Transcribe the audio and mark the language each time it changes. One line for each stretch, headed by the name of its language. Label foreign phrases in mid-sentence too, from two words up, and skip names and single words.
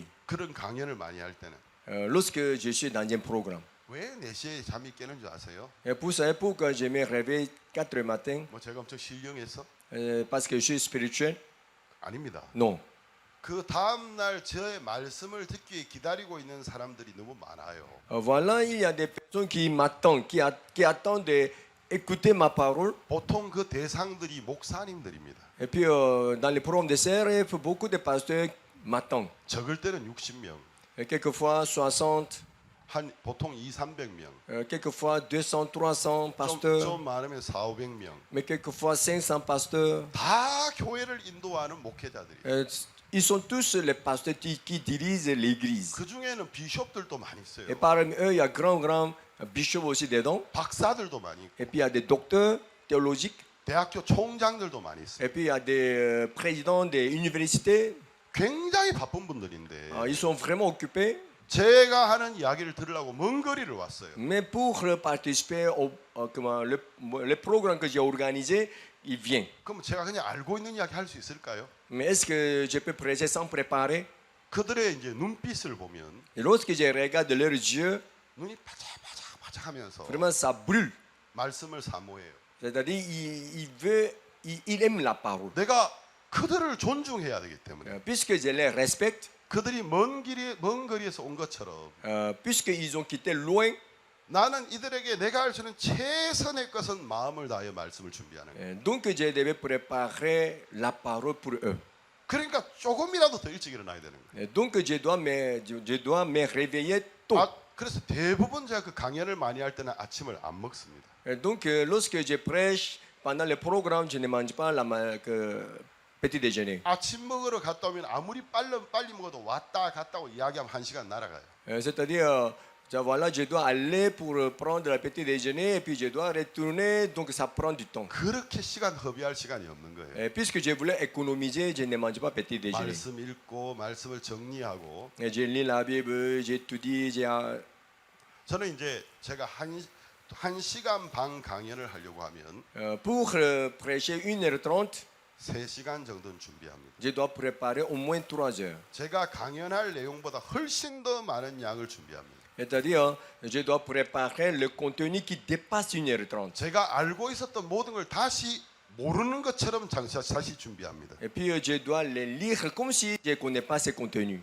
Korean: 그런 강연을 많이 할 때는
French: Lorsque je suis dans un programme.
Korean: 왜 4시에 잠이 깨는 줄 아세요?
French: Et pour ça, pourquoi je me réveille 4 heures matin?
Korean: 뭐 제가 엄청 신령해서?
French: Parce que je suis spirituel?
Korean: 아닙니다.
French: Non.
Korean: 그 다음 날 저의 말씀을 듣기 위해 기다리고 있는 사람들이 너무 많아요.
French: Voilà, il y a des personnes qui m'attendent, qui attendent d'écouter ma parole.
Korean: 보통 그 대상들이 목사님들입니다.
French: Et puis dans les programmes de CRF, beaucoup de pasteurs matin.
Korean: 적을 때는 60명,
French: Quelquefois 60,
Korean: 한 보통 200~300명,
French: quelquefois 200, 300
Korean: 좀
French: pasteurs,
Korean: 많으면 400~500명.
French: mais quelquefois 500 pasteurs.
Korean: 다 교회를 인도하는 목회자들이.
French: Ils sont tous les pasteurs qui dirigent l'église.
Korean: 그 중에는 비숍들도 많이 있어요.
French: Et parmi eux, il y a grand bishop aussi dedans.
Korean: 박사들도 많이 있고,
French: Et puis il y a des docteurs théologiques.
Korean: 대학교 총장들도 많이 있어요.
French: Et puis il y a des présidents des universités.
Korean: 굉장히 바쁜 분들인데
French: Ils sont vraiment occupés.
Korean: 제가 하는 이야기를 들으려고 먼 거리를 왔어요.
French: Mais pour participer le programme que j'ai organisé, il vient.
Korean: 그럼 제가 그냥 알고 있는 이야기 할 수 있을까요?
French: Mais est-ce que je peux prêcher sans préparer?
Korean: 그들의 이제 눈빛을 보면
French: Et lorsque je regarde leurs yeux,
Korean: 눈이 바짝바짝바짝하면서
French: vraiment ça brûle.
Korean: 말씀을 사모해요.
French: C'est-à-dire il aime la parole.
Korean: 내가 그들을 존중해야 되기 때문에
French: Puisque je les respecte,
Korean: 그들이 먼 거리에서 온 것처럼
French: puisqu'ils ont quitté loin,
Korean: 나는 이들에게 내가 할 수 있는 최선의 것은 마음을 다하여 말씀을 준비하는 거예요.
French: donc je devais préparer la parole pour eux.
Korean: 그러니까 조금이라도 더 일찍 일어나야 되는 거예요.
French: Donc je dois me réveiller tôt.
Korean: 그래서 대부분 제가 그 강연을 많이 할 때는 아침을 안 먹습니다.
French: Donc lorsque je prêche pendant le programme, je ne mange pas petit déjeuner.
Korean: 아침 먹으러 갔다 오면 아무리 빨리 먹어도 왔다 갔다 오고 이야기하면 1시간 날아가요.
French: C'est-à-dire, voilà, je dois aller pour prendre le petit déjeuner et puis je dois retourner, donc ça prend du temps.
Korean: 그렇게 시간 허비할 시간이 없는 거예요.
French: Et puisque je voulais économiser, je ne mange pas petit déjeuner.
Korean: 말씀 읽고 말씀을 정리하고
French: Et je lis la Bible, j'étudie,
Korean: 저는 이제 제가 한 시간 반 강연을 하려고 하면
French: pour prêcher 1h30,
Korean: 3시간 정도는 준비합니다.
French: je dois préparer au moins 3 heures.
Korean: 제가 강연할 내용보다 훨씬 더 많은 양을 준비합니다.
French: C'est-à-dire, je dois préparer le contenu qui dépasse 1h30.
Korean: 제가 알고 있었던 모든 걸 다시 모르는 것처럼 다시 준비합니다.
French: Et puis, je dois les lire comme si je ne connais pas ces contenus.